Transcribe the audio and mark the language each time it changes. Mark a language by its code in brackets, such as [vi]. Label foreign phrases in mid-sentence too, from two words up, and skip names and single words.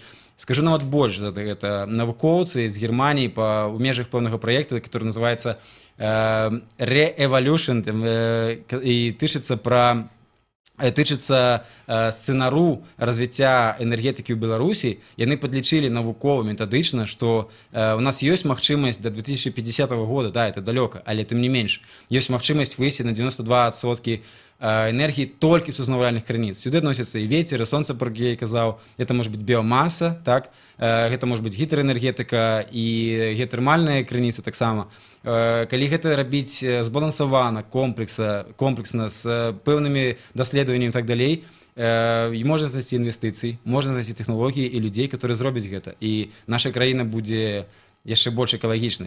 [be] Скажу нават больш за гэта. Навукоўцы з Германіі у межах пэўнага праекта, который называецца Re-Evolution, і тычыцца сцэнару развіцця энергетыкі ў Беларусі, яны падлічылі навукова, метадычна, што у нас ёсць магчымасць да 2050 года, да, это далёка, але тым не менш, ёсць магчымасць выйсці на 92% [ru] энергии только с [be] узнавальных крыніц. [ru] Сюды относятся и ветер, и солнце, про [be] я казаў. [ru] Это может быть биомасса, так? Это может быть гідраэнергетыка и геотермальная [be] крыніца таксама. Калі гэта рабіць збалансавана, комплексна, з пэўнымі даследаваннямі і так далей, і можна знайсці інвестыцыі, можна знайсці тэхналогіі і людзей, которые зробяць гэта. І наша краіна будзе яшчэ больш экалагічнай.